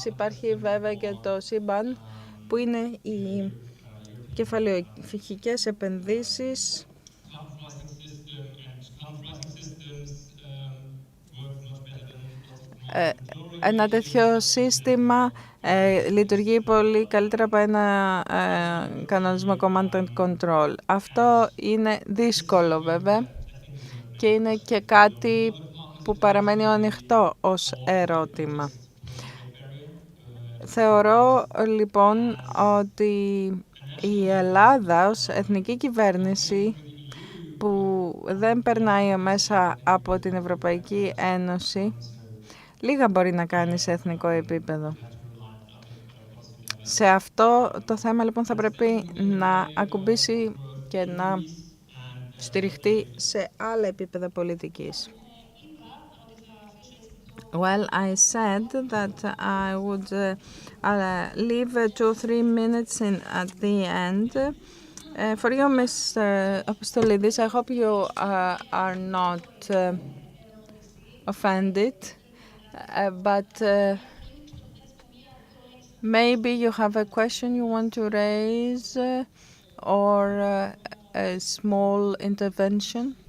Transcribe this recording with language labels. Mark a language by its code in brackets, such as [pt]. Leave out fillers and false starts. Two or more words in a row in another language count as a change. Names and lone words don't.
[el] Υπάρχει βέβαια και το ΣΥΜΠΑΝ, που είναι οι κεφαλαιοχικές επενδύσεις. Ένα τέτοιο σύστημα λειτουργεί πολύ καλύτερα από ένα κανονισμό [en] command and control. [el] Αυτό είναι δύσκολο βέβαια και είναι και κάτι που παραμένει ανοιχτό ως ερώτημα. Θεωρώ λοιπόν ότι η Ελλάδα ως εθνική κυβέρνηση που δεν περνάει μέσα από την Ευρωπαϊκή Ένωση λίγα μπορεί να κάνει σε εθνικό επίπεδο. Σε αυτό το θέμα λοιπόν θα πρέπει να ακουμπήσει και να στηριχτεί σε άλλα επίπεδα πολιτικής. [en] Well, I said that I would leave 2 or 3 minutes in at the end. For you, Mr. Apostolidis, I hope you are not offended, but maybe you have a question you want to raise or a small intervention.